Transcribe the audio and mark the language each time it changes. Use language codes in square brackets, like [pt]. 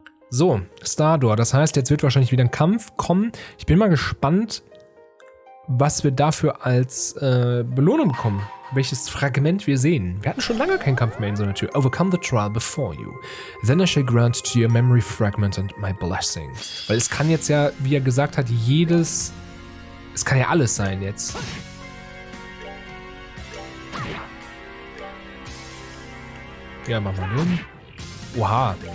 [de] So, Stardor, das heißt, jetzt wird wahrscheinlich wieder ein Kampf kommen. Ich bin mal gespannt, was wir dafür als Belohnung bekommen. Welches Fragment wir sehen. Wir hatten schon lange keinen Kampf mehr in so einer Tür. [en] Overcome the trial before you. Then I shall grant to your memory fragment and my blessing. [de] Weil es kann jetzt ja, wie er gesagt hat, es kann ja alles sein jetzt. Ja, machen wir hin. Oha.